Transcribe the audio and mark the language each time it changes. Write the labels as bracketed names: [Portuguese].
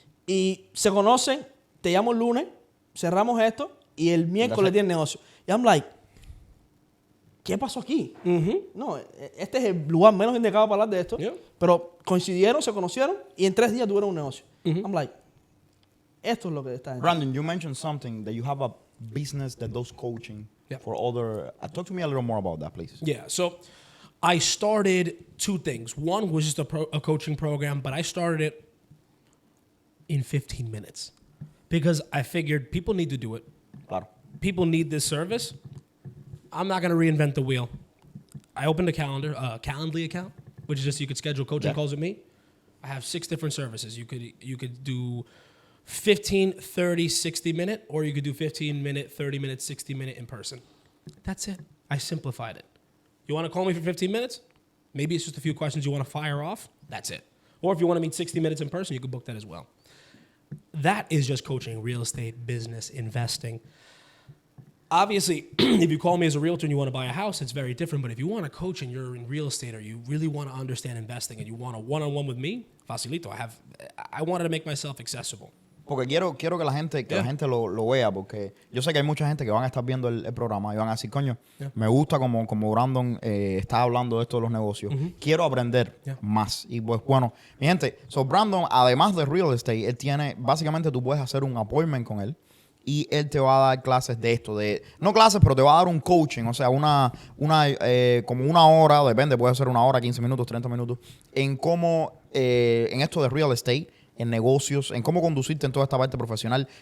[Spanish] Y se conocen. Te llamo el lunes, cerramos esto y el miércoles tienen negocio. Y I'm like, ¿qué pasó aquí? No, este es el lugar menos indicado para hablar de esto. [English] Yeah. [Spanish] Pero coincidieron, se conocieron y en 3 días tuvieron un negocio. I'm like, esto es lo que está en. [English] Brandon, you mentioned something that you have a business that does coaching for other. Talk to me a little more about that, please. Yeah, so I started 2 things. One was just a coaching program, but I started it in 15 minutes because I figured people need to do it. [Spanish] Claro. [English] People need this service. I'm not going to reinvent the wheel. I opened a Calendly account, which is just you could schedule coaching calls with me. I have 6 different services. You could do 15, 30, 60-minute, or you could do 15-minute, 30-minute, 60-minute in person. That's it. I simplified it. You want to call me for 15 minutes? Maybe it's just a few questions you want to fire off. That's it. Or if you want to meet 60 minutes in person, you can book that as well. That is just coaching real estate, business, investing. Obviously, if you call me as a realtor and you want to buy a house, it's very different. But if you want to coach and you're in real estate or you really want to understand investing and you want a one-on-one with me, facilito. I wanted to make myself accessible. [Spanish] Porque quiero que la gente lo vea, porque yo sé que hay mucha gente que van a estar viendo el programa y van a decir, coño, me gusta como Brandon está hablando de esto de los negocios. Quiero aprender más. Y pues bueno, mi gente, Brandon, además de real estate, él tiene, básicamente tú puedes hacer un appointment con él y él te va a dar clases de esto, no clases, pero te va a dar un coaching, o sea, como una hora, depende, puede ser 1 hora, 15 minutos, 30 minutos, en cómo, en esto de real estate, en negocios, en cómo conducirte en toda esta parte profesional.